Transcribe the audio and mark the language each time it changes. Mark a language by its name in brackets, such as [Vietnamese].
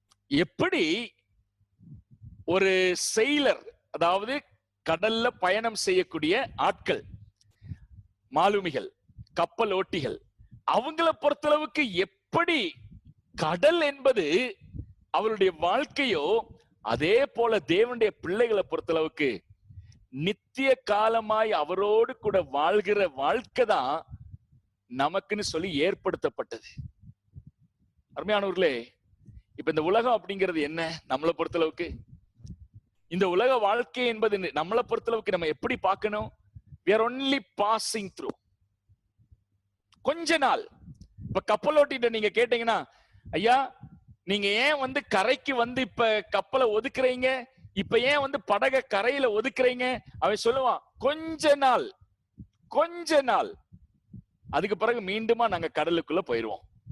[Tamil] எப்படி ஒரு செயிலர், அதாவது கடல்ல பயணம் செய்யக்கூடிய ஆட்கள், மாலுமிகள், கப்பல் ஓட்டிகள், அவங்கள பொறுத்தளவுக்கு எப்படி கடல் என்பது அவருடைய வாழ்க்கையோ, அதே போல தேவனுடைய பிள்ளைகளை பொறுத்தளவுக்கு நித்திய காலமாய் அவரோடு கூட வாழ்கிற வாழ்க்கை தான் நமக்குன்னு சொல்லி ஏற்படுத்தப்பட்டது. அருமையானவர்களே, இப்ப இந்த உலகம் அப்படிங்கிறது என்ன? நம்மளை பொறுத்தளவுக்கு இந்த உலக வாழ்க்கை என்பது நம்மளை பொறுத்தளவுக்கு நம்ம எப்படி பார்க்கணும்? [English] we are only passing through. [Tamil] கொஞ்ச நாள். இப்ப கப்பலோட்டிட்ட நீங்க கேட்டீங்கன்னா, ஐயா நீங்க ஏன் கரைக்கு இப்ப கப்பலை ஒதுக்குறீங்க, இப்ப ஏன் படகை கரையில ஒதுக்குறீங்க? அவன் சொல்லுவான், கொஞ்ச நாள், கொஞ்ச நாள், அதுக்கு பிறகு மீண்டுமா நாங்க கடலுக்குள்ள போயிருவோம்.